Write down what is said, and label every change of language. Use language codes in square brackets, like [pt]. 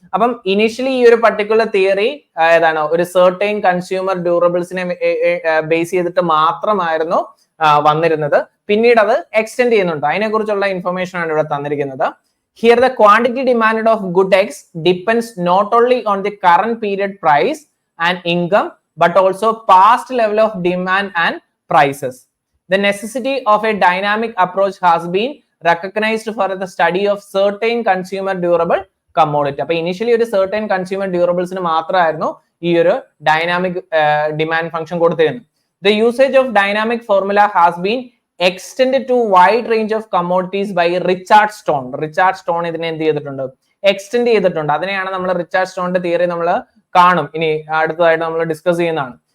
[ml] അപ്പം ഇനിഷ്യലി ഈ ഒരു പർട്ടിക്കുലർ തിയറി ഏതാണ് ഒരു സെർട്ടൈൻ കൺസ്യൂമർ ഡ്യൂറബിൾസിനെ ബേസ് ചെയ്തിട്ട് മാത്രമായിരുന്നു വന്നിരുന്നത്. പിന്നീട് അത് എക്സ്റ്റെൻഡ് ചെയ്യുന്നുണ്ട്. അതിനെക്കുറിച്ചുള്ള ഇൻഫർമേഷൻ ആണ് ഇവിടെ തന്നിരിക്കുന്നത്. Here the quantity demand of good X depends not only on the current period price and income but also past level of demand and prices. [en] The necessity of a dynamic approach has been recognized for the study of certain consumer durable commodity. [ml] അപ്പൊ initially ഒരു [en] certain consumer durablesന് [ml] മാത്രമായിരുന്നു ഈ ഒരു dynamic demand function കൊടുത്തിരുന്നത്. [en] The usage of dynamic formula has been extended to wide range of commodities by Richard Stone. [ml] Richard stone ഇതിനെ എന്ത് ചെയ്തിട്ടുണ്ട്? Extend ചെയ്തിട്ടുണ്ട്. അതിനെയാണ് നമ്മൾ റിച്ചാർഡ് സ്റ്റോണിന്റെ തിയറി നമ്മൾ കാണും, ഇനി അടുത്തതായിട്ട് നമ്മൾ ഡിസ്കസ് ചെയ്യുന്നതാണ്.